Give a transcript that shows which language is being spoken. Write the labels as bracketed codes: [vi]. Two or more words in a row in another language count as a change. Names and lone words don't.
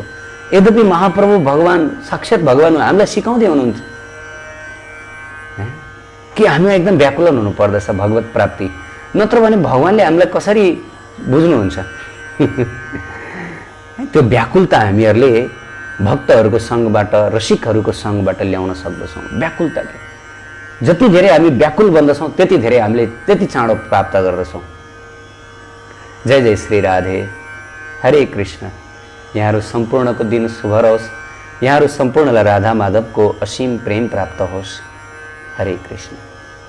[ne] यद्यपि महाप्रभु भगवान, साक्षात् भगवान हामीलाई सिकाउँदै हुनुहुन्थ्यो कि हामीमा एकदम व्याकुलन हुनु पर्दछ भगवत प्राप्ति, नत्र भने भगवानले हामीलाई कसरी बुझ्नुहुन्छ? त्यो व्याकुलता हामीहरूले भक्तहरूको सङ्गबाट, रसिकहरूको सङ्गबाट ल्याउन सक्दछौँ। व्याकुलता जति धेरै हामी व्याकुल बन्दछौँ त्यति धेरै हामीले त्यति चाँडो प्राप्त गर्दछौँ। जय जय श्री राधे, हरे कृष्ण। यहाँहरू सम्पूर्णको दिन शुभ रहोस्। यहाँहरू सम्पूर्णलाई राधा माधवको असीम प्रेम प्राप्त होस्। हरे कृष्ण।